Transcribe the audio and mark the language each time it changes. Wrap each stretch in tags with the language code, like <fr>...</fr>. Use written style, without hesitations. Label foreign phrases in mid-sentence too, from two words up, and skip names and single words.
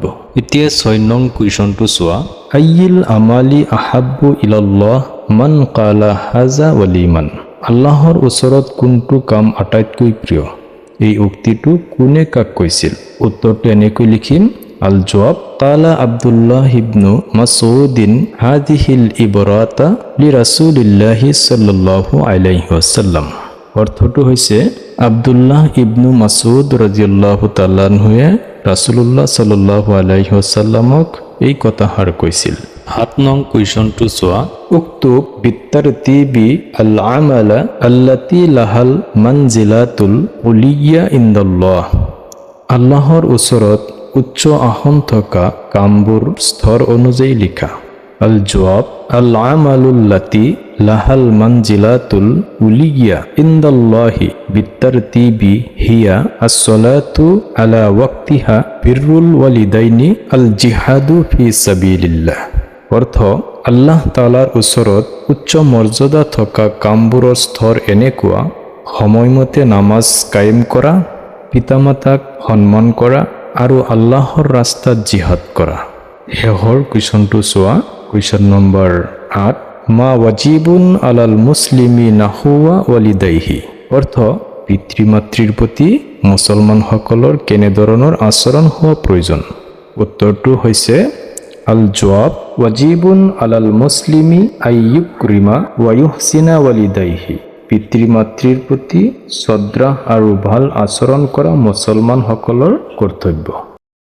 <as>এতিয়া 6 নং কুৱেশ্যনটো চোৱা,</as> <ar>أي الأعمال أحب إلى الله من قال هذا ولمن.</ar> <as>আল্লাহৰ ওচৰত কোনটো কাম আটাইতকৈ প্ৰিয়, এই উক্তিটো কোনে কাক কৈছিল। উত্তৰটো এনেকৈ লিখিম,</as> <ar>الجواب قال عبد الله بن مسعود هذه العبارة لرسول الله صلى الله عليه وسلم.</ar> <as>অৰ্থটো হৈছে আব্দুল্লাহ ইবনু মাসউদ</as> <ar>رضي الله تعالى عنه رسول الله صلى الله عليه وسلم</ar> <as>এই কথাষাৰ কৈছিল। 7 নং কুৱেশ্যনটো চোৱা,</as> <ar>اكتب بالترتيب الأعمال التي لها المنزلة العليا عند الله.</ar> <as>আল্লাহৰ ওচৰত উচ্চ আসন থকা কামবোৰ স্তর অনুযায়ী লিখা।</as> <ar>الجواب الأعمال التي لها المنزلة العليا عند الله بالترتيب هي الصلاة على وقتها بر الوالدين الجهاد في سبيل الله.</ar> <as>অর্থ, আল্লাহ তাআলাৰ ওচৰত উচ্চ মৰ্যাদা থকা কামবোৰৰ স্তৰ এনেকুৱা: সময়মতে নামাজ কায়েম কৰা, পিতামাতাক সন্মান কৰা আৰু আল্লাহৰ ৰাস্তাত জিহাদ কৰা। শেষৰ কুৱেশ্যনটো চোৱা।</as> <ar>কুৱেশ্যন নম্বৰ 8, ما واجب على المسلم نحو والديه.</ar> <as>অৰ্থ, পিতৃ মাতৃৰ প্ৰতি মুছলমানসকলৰ কেনেধৰণৰ আচৰণ হোৱা প্ৰয়োজন? উত্তৰটো হৈছে</as> <ar>الجواب واجب على المسلم أن يكرم ويحسن والديه.</ar> <as>পিতৃ মাতৃৰ প্ৰতি শ্ৰদ্ধা আৰু ভাল আচৰণ কৰা মুছলমানসকলৰ কৰ্তব্য।</as>